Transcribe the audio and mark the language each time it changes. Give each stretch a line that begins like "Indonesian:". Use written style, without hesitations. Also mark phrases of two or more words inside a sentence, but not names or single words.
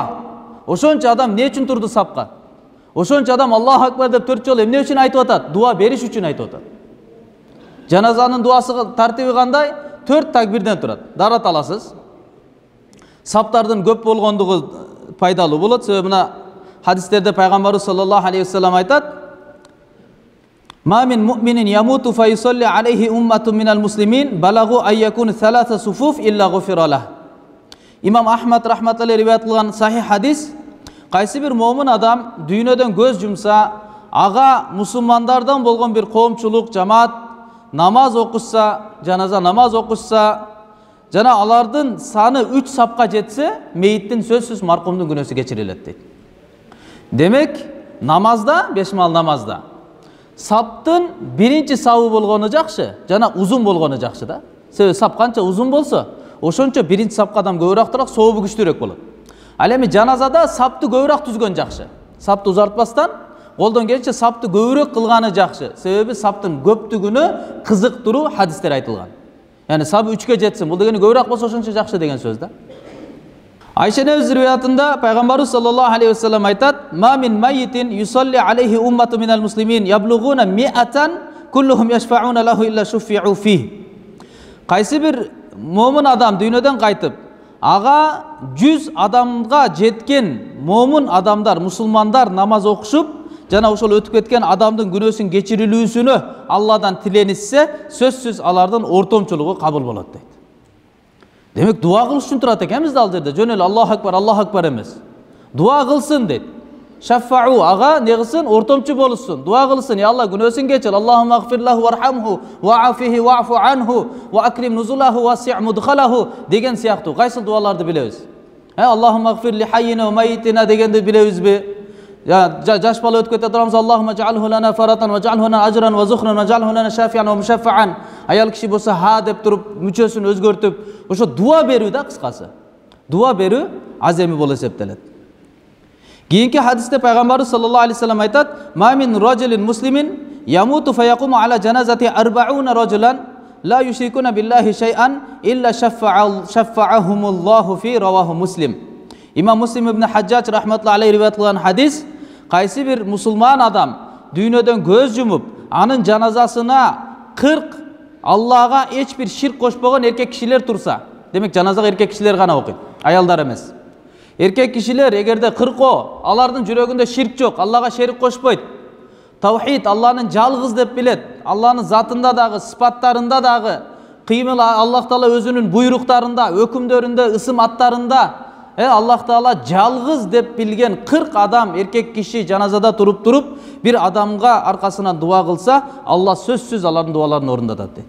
Kyrgyz: Ошончо адам эмне үчүн турду сапка? Ошончо адам
Arabic: الله أكبر
Kyrgyz: деп 4 жолу эмне үчүн айтып атат? Дуа бериш үчүн айтып атат. Жаназанын дуасы тартиби кандай? 4 такбирден турат. Дарат аласыз. Саптардын көп болгондугу пайдалуу болот. Себеби мына хадистерде пайгамбарыбыз
Arabic: صلى الله عليه وسلم
Kyrgyz: айтат:
Arabic: "ما من مؤمن يموت فيصلي عليه أمة من المسلمين بلغوا أن يكونوا ثلاثة صفوف إلا غفر له."
Kyrgyz: Имам Ахмад рахматуллахи риваят кылган сахих хадис: кайсы бир момун адам дүйнөдөн көз жумса, ага мусулмандардан болгон бир коомчулук, жамаат намаз окушса, жаназа намаз окушса, жана алардын саны 3 сапка жетсе, мейиттин сөзсүз маркумдун күнөөсү кечирилет дейт. Демек, намазда, 5 мал намазда саптын биринчи сабы болгону жакшы, жана узун болгону жакшы да. Себеби сап канча узун болсо, ошончо биринчи сапка адам көбүрөөк турат, сообу күчтүүрөөк болот. Ал эми жаназада сапты көбүрөөк түзгөн жакшы. Сапты узартпастан, колдон келишинче сапты көбүрөөк кылганы жакшы. Себеби саптын көптүгүнө кызыктыруу хадистер айтылган. Yani sabı 3'e jetsin. Bu degeni gövrek bolsa ошончо жакшы деген сөз да. Айша небиз риваятында пайгамбарыбыз
Arabic: صلى الله عليه وسلم
Kyrgyz: айтат:
Arabic: "ما من ميت يصلي عليه أمة من المسلمين يبلغون مائة كلهم يشفعون له إلا شفعوا فيه."
Kyrgyz: Кайсы бир момун адам дүйнөдөн кайтып, ага 100 адамга жеткен момун адамдар, мусулмандар намаз окушуп, жана ошол өтүп кеткен адамдын күнөөсүн кечирилүүсүнө Алладан тиленишсе, сөзсүз алардын ортомчулугу кабыл болот дейт. Демек дуа кылыш үчүн турат экенбиз да ал жерде. Жөн эле
Arabic: الله أكبر
Kyrgyz: эмес. Дуа кылсын дейт. Шаффау ага не кылсын? Ортомчу болушсун. Дуа кылсын.
Arabic: يا الله
Kyrgyz: күнөөсүн кечир.
Arabic: اللهم اغفر له وارحمه وعافه واعف عنه وأكرم نزله ووسع مدخله
Kyrgyz: деген сыяктуу кайсыл дуаларды билебиз?
Arabic: اللهم اغفر لحينا وميتنا
Kyrgyz: дегенди билебизби? Жаш бала өтүп кете турабыз.
Arabic: اللهم اجعله لنا فرطا واجعله لنا أجرا وذخرا واجعله لنا شافعا ومشفعا.
Kyrgyz: Аял киши болсо ха деп туруп мүчөсүн өзгөртүп, ошо дуа берүү да кыскасы. Дуа берүү аземи болуп эсептелет. Кийинки хадисте пайгамбарыбыз
Arabic: صلى الله عليه وسلم
Kyrgyz: айтат:
Arabic: "ما من رجل مسلم يموت فيقوم على جنازته 40 رجلا لا يشركون بالله شيئا إلا شفعهم الله في رواه مسلم."
Kyrgyz: Имам Муслим ибн Хаджач
Arabic: رحمة الله عليه
Kyrgyz: риваят кылган хадис: кайсы бир мусулман адам дүйнөдөн көз жумуп, анын жаназасына 40 Аллага эч бир ширк кошпогон эркек кишилер турса, демек жаназага эркек кишилер гана окуйт, аялдар эмес. Эркек кишилер эгерде 40 алардын жүрөгүндө ширк жок, Аллага шерик кошпойт, таухид, Алланын жалгыз деп билет, Алланын затында дагы, сыпаттарында дагы, кыймыл
Arabic: الله تعالى
Kyrgyz: өзүнүн буйруктарында, өкүмдөрүндө, ысым аттарында
Arabic: الله تعالى
Kyrgyz: жалгыз деп билген 40 адам эркек киши жаназада туруп бир адамга аркасынан дуа кылса, Алла сөзсүз алардын дуаларын орундатат дейт.